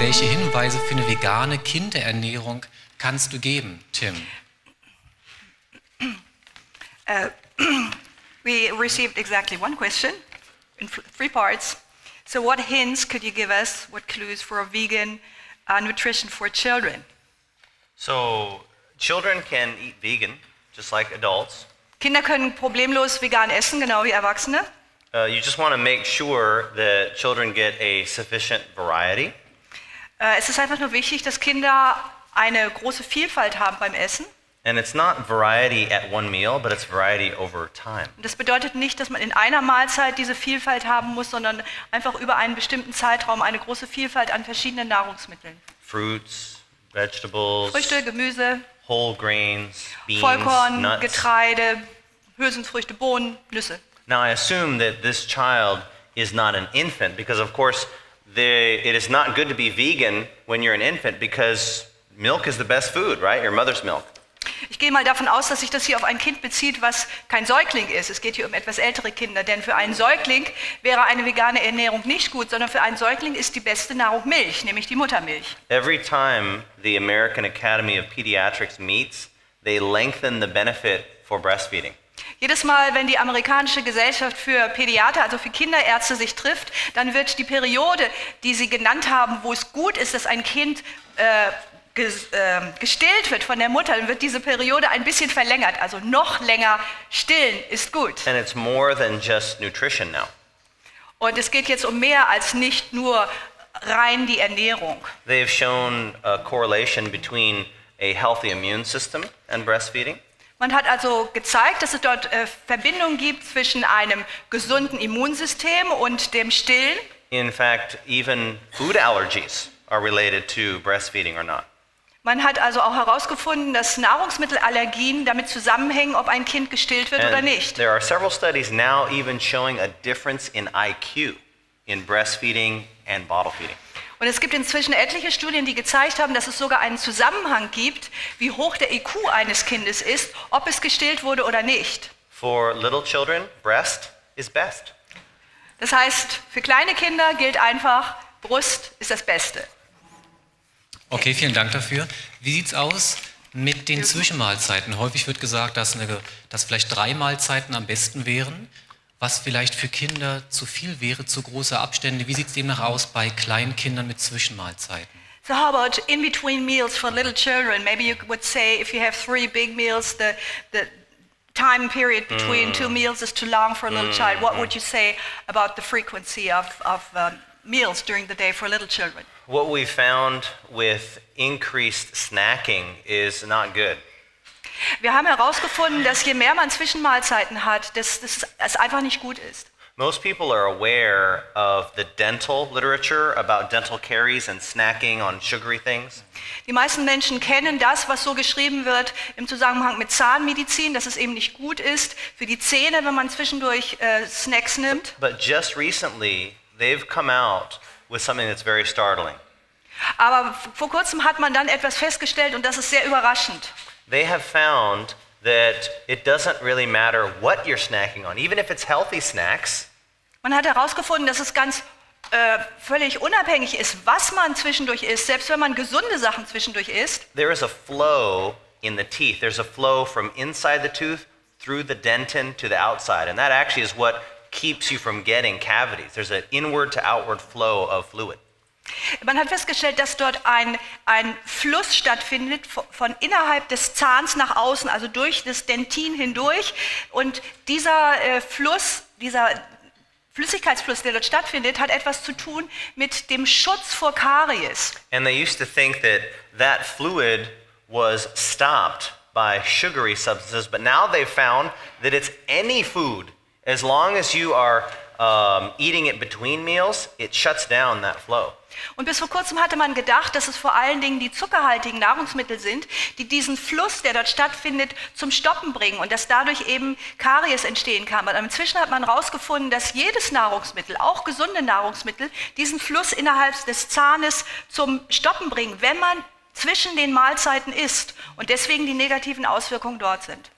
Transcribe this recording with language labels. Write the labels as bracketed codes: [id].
[de] Welche Hinweise für eine vegane Kinderernährung kannst du geben, Tim? [en] We received exactly one question in 3 parts. So what hints could you give us, what clues for a vegan nutrition for children? So children can eat vegan, just like adults. [de] Kinder können problemlos vegan essen, genau wie Erwachsene. [en] You just want to make sure that children get a sufficient variety. [de] Es ist einfach nur wichtig, dass Kinder eine große Vielfalt haben beim Essen. [en] And it's not variety at one meal, but it's variety over time. [de] Das bedeutet nicht, dass man in einer Mahlzeit diese Vielfalt haben muss, sondern einfach über einen bestimmten Zeitraum eine große Vielfalt an verschiedenen Nahrungsmitteln. [en] Fruits, vegetables, [de] Früchte, Gemüse, [en] whole grains, beans, [de] Vollkorn, [en] nuts. [de] Getreide, Hülsenfrüchte, Bohnen, Nüsse. [en] Now I assume that this child is not an infant because of course it is not good to be vegan when you're an infant because milk is the best food, right? Your mother's milk. [de] Ich gehe mal davon aus, dass sich das hier auf ein Kind bezieht, was kein Säugling ist. Es geht hier um etwas ältere Kinder, denn für einen Säugling wäre eine vegane Ernährung nicht gut, sondern für einen Säugling ist die beste Nahrung Milch, nämlich die Muttermilch. [en] Every time the American Academy of Pediatrics meets, they lengthen the benefit for breastfeeding. [de] Jedes Mal, wenn die amerikanische Gesellschaft für Pädiater, also für Kinderärzte sich trifft, dann wird die Periode, die sie genannt haben, wo es gut ist, dass ein Kind gestillt wird von der Mutter, dann wird diese Periode ein bisschen verlängert, also noch länger stillen ist gut. [en] And it's more than just nutrition now. [de] Und es geht jetzt um mehr als nicht nur rein die Ernährung. [en] They have shown a correlation between a healthy immune system and breastfeeding. [de] Man hat also gezeigt, dass es dort Verbindungen gibt zwischen einem gesunden Immunsystem und dem Stillen. [en] In fact, even food allergies are related to breastfeeding or not. [de] Man hat also auch herausgefunden, dass Nahrungsmittelallergien damit zusammenhängen, ob ein Kind gestillt wird oder nicht. [en] There are several studies now even showing a difference in IQ in breastfeeding and bottle feeding. [de] Und es gibt inzwischen etliche Studien, die gezeigt haben, dass es sogar einen Zusammenhang gibt, wie hoch der IQ eines Kindes ist, ob es gestillt wurde oder nicht. [en] For little children, breast is best. [de] Das heißt, für kleine Kinder gilt einfach, Brust ist das Beste. Okay, vielen Dank dafür. Wie sieht es aus mit den Zwischenmahlzeiten? Häufig wird gesagt, dass vielleicht 3 Mahlzeiten am besten wären, was vielleicht für Kinder zu viel wäre, zu große Abstände. Wie sieht es demnach aus bei kleinen Kindern mit Zwischenmahlzeiten? [en] So how about in between meals for little children? Maybe you would say if you have 3 big meals, the time period between 2 meals is too long for a little child. What would you say about the frequency of meals during the day for little children? What we found with increased snacking is not good. [de] Wir haben herausgefunden, dass je mehr man Zwischenmahlzeiten hat, dass es einfach nicht gut ist. [en] Most people are aware of the dental literature about dental caries and snacking on sugary things. [de] Die meisten Menschen kennen das, was so geschrieben wird im Zusammenhang mit Zahnmedizin, dass es eben nicht gut ist für die Zähne, wenn man zwischendurch Snacks nimmt. [en] But just recently, they've come out with something that's very startling. [de] Aber vor kurzem hat man dann etwas festgestellt und das ist sehr überraschend. [en] They have found that it doesn't really matter what you're snacking on, even if it's healthy snacks. [de] Man hat herausgefunden, dass es ganz völlig unabhängig ist, was man zwischendurch isst, selbst wenn man gesunde Sachen zwischendurch isst. [en] There is a flow in the teeth. There's a flow from inside the tooth through the dentin to the outside, and that actually is what keeps you from getting cavities. There's an inward to outward flow of fluid. [de] Man hat festgestellt, dass dort ein Fluss stattfindet von innerhalb des Zahns nach außen, also durch das Dentin hindurch. Und dieser Fluss, dieser Flüssigkeitsfluss, der dort stattfindet, hat etwas zu tun mit dem Schutz vor Karies. [en] And they used to think that fluid was stopped by sugary substances, but now they've found that it's any food. As long as you are eating it between meals, it shuts down that flow. [de] Und bis vor kurzem hatte man gedacht, dass es vor allen Dingen die zuckerhaltigen Nahrungsmittel sind, die diesen Fluss, der dort stattfindet, zum Stoppen bringen und dass dadurch eben Karies entstehen kann. Aber inzwischen hat man herausgefunden, dass jedes Nahrungsmittel, auch gesunde Nahrungsmittel, diesen Fluss innerhalb des Zahnes zum Stoppen bringen, wenn man zwischen den Mahlzeiten isst und deswegen die negativen Auswirkungen dort sind.